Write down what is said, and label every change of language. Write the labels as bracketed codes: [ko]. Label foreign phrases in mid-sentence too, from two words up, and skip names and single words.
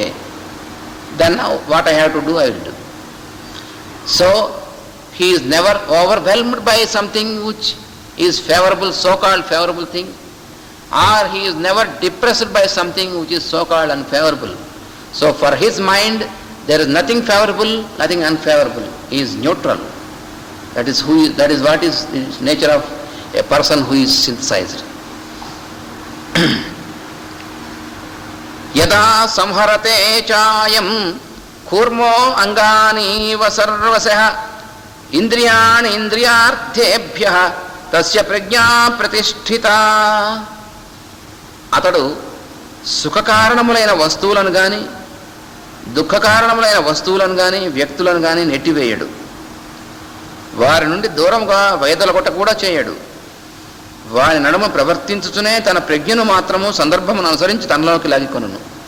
[en] Then now what I have to do, I will do. So he is never overwhelmed by something which is favorable, so-called favorable thing, or he is never depressed by something which is so-called unfavorable. So for his mind there is nothing favorable, nothing unfavorable. He is neutral. That is what is the nature of a person who is synthesized. [sa] यदा संहरते चायं कूर्मो अङ्गानि इव सर्वशः इन्द्रियाणि इन्द्रियार्थेभ्यः तस्य प्रज्ञा प्रतिष्ठिता. [te] అతడు సుఖకారణములైన వస్తువులను కానీ దుఃఖకారణములైన వస్తువులను కానీ వ్యక్తులను కానీ నెట్టివేయడు. వారి నుండి దూరంగా వైదొలగొట్ట కూడా చేయడు. వారి నడుమ ప్రవర్తించుచునే తన ప్రజ్ఞను మాత్రము సందర్భమును అనుసరించి తనలోకి లాగికొనును.